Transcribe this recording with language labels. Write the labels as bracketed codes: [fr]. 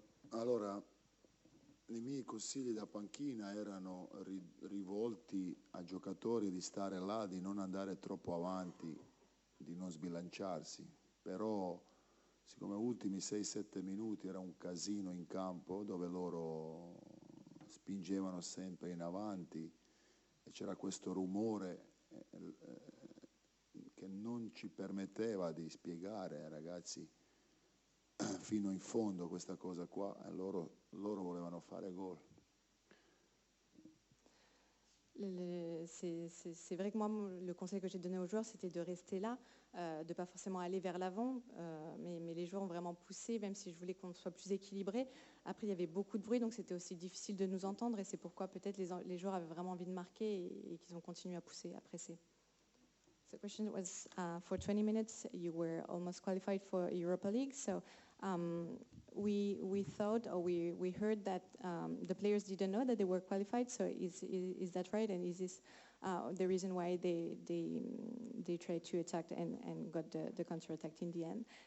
[it] Allora, i miei consigli da panchina erano rivolti a giocatori di stare là, di non andare troppo avanti, di non sbilanciarsi, però siccome ultimi 6-7 minuti era un casino in campo dove loro spingevano sempre in avanti e c'era questo rumore che non ci permetteva di spiegare ai ragazzi fino in fondo questa cosa qua, e loro volevano fare gol. [fr] C'est vrai que moi, le conseil que j'ai donné aux joueurs, c'était de rester là, de ne pas forcément aller vers l'avant, mais les joueurs ont vraiment poussé, même si je voulais qu'on soit plus équilibré. Après, il y avait beaucoup de bruit, donc c'était aussi difficile de nous entendre, et c'est pourquoi peut-être les joueurs avaient vraiment envie de marquer et qu'ils ont continué à pousser, à presser. [en] The question was, for 20 minutes, you were almost qualified for Europa League, so we thought, or we heard that the players didn't know that they were qualified. So is that right? And is this the reason why they tried to attack and got the counter attack in the end?